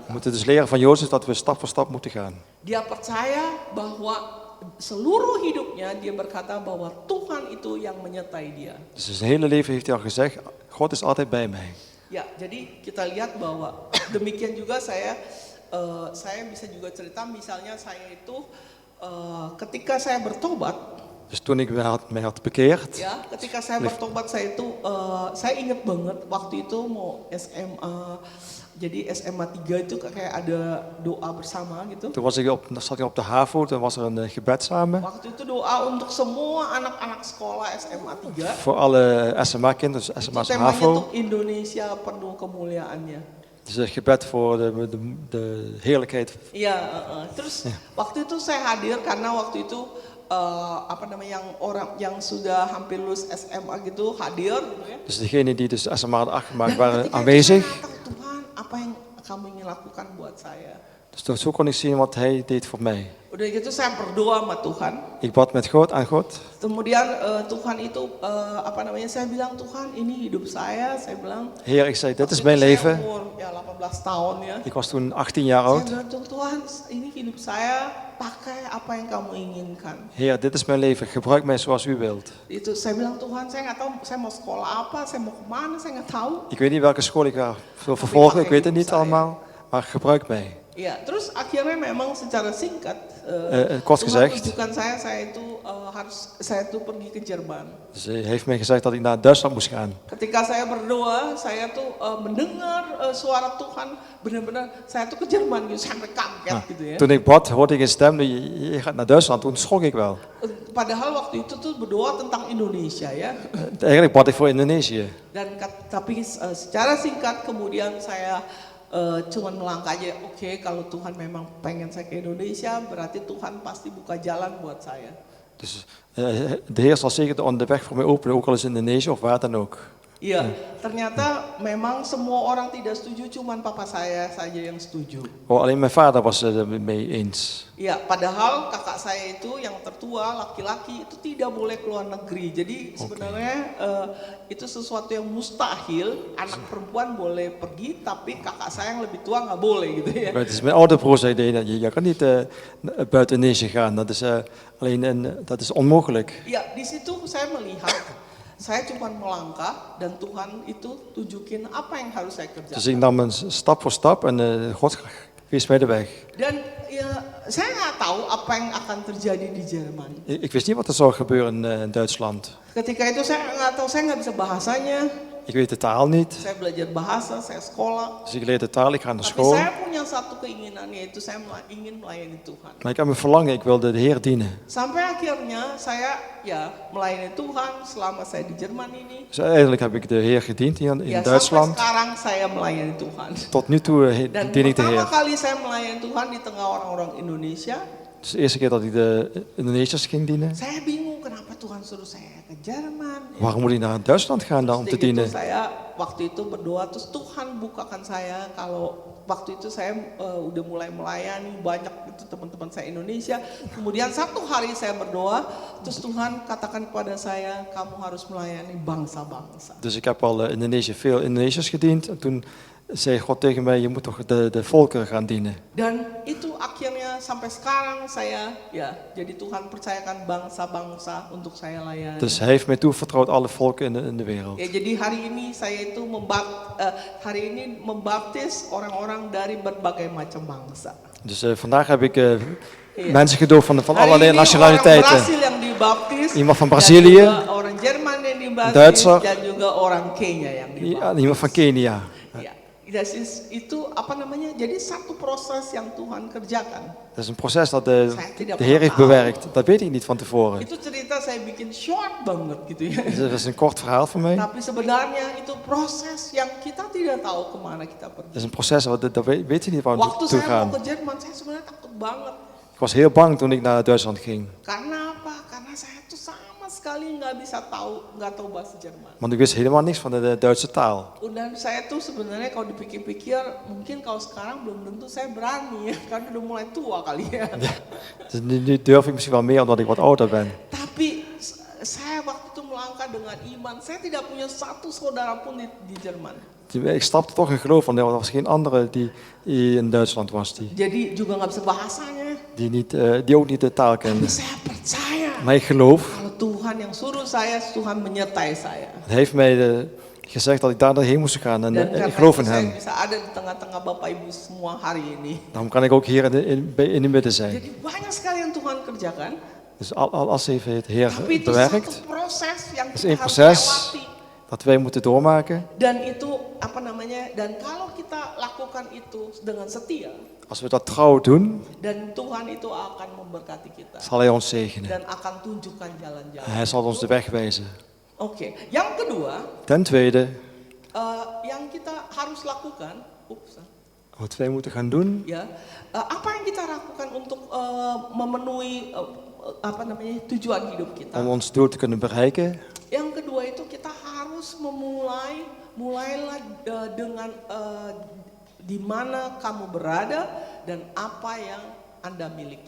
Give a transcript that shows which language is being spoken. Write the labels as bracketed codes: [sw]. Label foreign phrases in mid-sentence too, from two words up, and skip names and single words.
[nl] We moeten dus leren van Jozef dat we stap voor stap moeten gaan. [id] Dia percaya bahwa seluruh hidupnya dia berkata bahwa Tuhan itu yang menyertai dia. [nl] Dus zijn hele leven heeft hij al gezegd, God is altijd bij mij. [id] Ya, jadi kita lihat bahwa demikian juga saya bisa juga cerita, misalnya saya itu ketika saya bertobat. [nl] Dus toen ik mij had bekeerd. [id] Ya, ketika saya bertobat saya ingat banget waktu itu mau SMA Jadi SMA 3 itu kayak ada doa bersama gitu. [nl] Toen zat ik op de HAVO, toen was er een gebed samen. [id] Waktu itu doa untuk semua anak-anak sekolah SMA 3. [nl] Voor alle SMA-kinderen, dus [id] Itu [nl] SMA's [id] temanya [nl] HAVO. [id] tuh Indonesia penuh kemuliaannya. [nl] Dus een gebed voor de heerlijkheid. [id] Iya, terus waktu itu saya hadir karena waktu itu yang sudah hampir lulus SMA gitu hadir gitu ya. [nl] Dus degenen die dus SMA hadden afgemaakt [id] Dan [nl] waren [id] ketika itu [nl] aanwezig. [id] saya tahu, Tuhan, apa yang kamu ingin lakukan buat saya? [nl] Dus zo kon ik zien wat hij deed voor mij. [id] Udah gitu saya berdoa sama Tuhan. [nl] Ik bad met God aan God. [id] Kemudian Tuhan itu saya bilang Tuhan ini hidup saya bilang. [nl] Heer, ik zei, dit [id] Waktu [nl] is [id] itu [nl] mijn [id] saya [nl] leven. [id] umur 18 tahun ya. [nl] Ik was toen 18 jaar [id] Saya [nl] oud. [id] bilang Tuhan ini hidup saya pakai apa yang kamu inginkan. [nl] Heer, dit is mijn leven. Gebruik mij zoals u wilt. [id] Itu saya bilang Tuhan saya nggak tahu saya mau sekolah apa, saya mau kemana, saya nggak tahu. [nl] Ik weet niet welke school ik ga vervolgen. Ik weet het niet allemaal. Maar gebruik mij. [id] Ya, terus akhirnya memang secara singkat [nl] Kort [id] Tuhan [nl] gezegd. [id] tunjukkan saya itu pergi ke Jerman. [nl] Dus hij heeft mij gezegd dat ik naar Duitsland moest gaan. [id] Ketika saya berdoa, saya tuh mendengar suara Tuhan, benar-benar saya tuh ke Jerman gitu, sampai kaget [nl] Nou, [id] gitu ya. [nl] toen ik bad, hoorde ik een stem, je gaat naar Duitsland. Toen schrok ik wel. [id] Padahal waktu itu tuh berdoa tentang Indonesia ya. [nl] Eigenlijk bad ik voor Indonesië. [id] Tapi secara singkat kemudian saya cuman melangkah aja, oke, kalau Tuhan memang pengen saya ke Indonesia, berarti Tuhan pasti buka jalan buat saya. [nl] Dus de Heer zal zeker de weg voor mij openen, ook al is het Indonesië of waar dan ook. [id] Iya, ternyata memang semua orang tidak setuju, cuman papa saya saja yang setuju. [nl] Oh, alleen mijn vader was het mee eens. [id] Iya, padahal kakak saya itu yang tertua, laki-laki itu tidak boleh keluar negeri. Jadi sebenarnya itu sesuatu yang mustahil. Anak perempuan boleh pergi, tapi kakak saya yang lebih tua nggak boleh gitu ya. [nl] Het is mijn oude broer zei, je kan niet buiten Indonesië gaan. Dat is onmogelijk. [id] Iya, di situ saya melihat. Saya cuma melangkah dan Tuhan itu tunjukin apa yang harus saya kerjakan. [nl] Dus ik nam een stap voor stap en God wees mij de weg. [id] Dan ya, saya nggak tahu apa yang akan terjadi di Jerman. [nl] Ik wist niet wat er zou gebeuren in Duitsland. [id] Ketika itu saya nggak tahu, saya nggak bisa bahasanya. [nl] Ik weet de taal niet. [id] Saya belajar bahasa, saya sekolah. [nl] Dus ik leer de taal, ik ga naar [id] Tapi [nl] school. [id] saya punya satu keinginan, yaitu saya ingin melayani Tuhan. [nl] Maar ik heb een verlangen, ik wilde de Heer dienen. [id] Sampai akhirnya saya ya melayani Tuhan selama saya di Jerman ini. [nl] Dus uiteindelijk heb ik de Heer gediend hier in [id] Ya sampai [nl] Duitsland. [id] sekarang saya melayani Tuhan. [nl] Tot nu toe [id] Dan [nl] dien ik de [id] pertama [nl] Heer. [id] kali saya melayani Tuhan di tengah orang-orang Indonesia, [nl] Dus de eerste keer dat ik de Indonesiërs ging dienen. [id] saya bingung kenapa Tuhan suruh saya ke Jerman. [nl] Waarom moet ik naar Duitsland gaan dan om te [id] Terus gitu [nl] dienen? [id] saya waktu itu berdoa, terus Tuhan bukakan saya kalau waktu itu saya udah mulai melayani banyak itu teman-teman saya Indonesia. Kemudian satu hari saya berdoa, terus Tuhan katakan kepada saya, kamu harus melayani bangsa-bangsa. [nl] Dus ik heb al in Indonesië veel Indonesiërs gediend. En toen zei God tegen mij, je moet toch de volkeren gaan dienen. [id] Dan itu akhirnya sampai sekarang saya ya jadi Tuhan percayakan bangsa-bangsa untuk saya layani. [nl] Dus hij heeft mij toevertrouwd alle volken in de wereld. [id] Ya jadi hari ini saya itu membaptis orang-orang dari berbagai macam bangsa. [nl] Dus vandaag heb ik mensen gedoopt van [id] Hari [nl] allerlei [id] ini orang [nl] nationaliteiten. [id] Brazil yang dibaptis, [nl] Iemand van [id] dan [nl] Brazilië, [id] juga orang Jerman yang dibaptis, [nl] Duitser, [id] dan juga orang Kenya yang dibaptis. [nl] iemand van Kenia. [id] Ya, itu apa namanya? Jadi satu proses yang Tuhan kerjakan. [nl] Dat is een proces dat de [id] tidak [nl] Heer heeft [id] pernah [nl] bewerkt. Dat weet ik niet van tevoren. [id] Itu cerita saya bikin short banget gitu ya. [nl] Dus dat is een kort verhaal voor mij. [id] Tapi sebenarnya itu proses yang kita tidak tahu kemana kita [nl] Dat [id] pergi. [nl] is een proces, dat weet je niet waar we [id] Waktu [nl] naartoe [id] saya [nl] gaan. [id] mau ke Jerman, saya sebenarnya takut banget. [nl] Ik was heel bang toen ik naar Duitsland ging. [id] Karena apa? Karena saya tuh sama sekali nggak tahu bahasa Jerman. [nl] Want ik wist helemaal niks van de Duitse taal. [id] Dan saya tuh sebenarnya kalau dipikir-pikir, mungkin kalau sekarang belum tentu saya berani ya, karena udah mulai tua kali ya. [nl] Dus nu durf ik misschien wel meer omdat ik wat ouder ben. [id] Tapi saya waktu itu melangkah dengan iman. Saya tidak punya satu saudara pun di Jerman. [nl] Ik stapte toch in geloof, want er was geen andere die in Duitsland was. [id] Jadi juga nggak bisa bahasanya. [nl] Die ook niet de taal kende. [id] Tapi saya percaya [nl] Maar ik geloof, [id] kalau Tuhan yang suruh saya, Tuhan menyertai saya. [nl] hij heeft mij gezegd dat ik daarheen moest gaan en [id] Dan [nl] ik [id] karena [nl] geloof [id] itu [nl] in [id] saya [nl] hem. [id] bisa ada di tengah-tengah Bapak Ibu semua hari ini. [nl] Daarom kan ik ook hier in de midden zijn. [id] Jadi banyak sekali yang Tuhan kerjakan. [nl] Dus alles heeft het Heer [id] Tapi itu [nl] bewerkt. [id] satu proses yang [nl] Het is [id] kita [nl] één [id] harus [nl] proces. [id] lewati. [nl] dat wij moeten doormaken. [id] Dan itu dan kalau kita lakukan itu dengan setia, [nl] Als we dat trouw doen, [id] dan Tuhan itu akan memberkati kita [nl] zal hij ons zegenen. [id] dan akan tunjukkan jalan-jalan. [nl] Hij zal ons de weg wijzen. [id] Oke, yang kedua, [nl] Ten tweede, [id] yang kita harus lakukan, [nl] wat wij moeten gaan doen, [id] ya, apa yang kita lakukan untuk memenuhi tujuan hidup kita. [nl] om ons doel te kunnen bereiken, [id] Yang kedua itu kita harus mulailah dengan di mana kamu berada dan apa yang Anda miliki.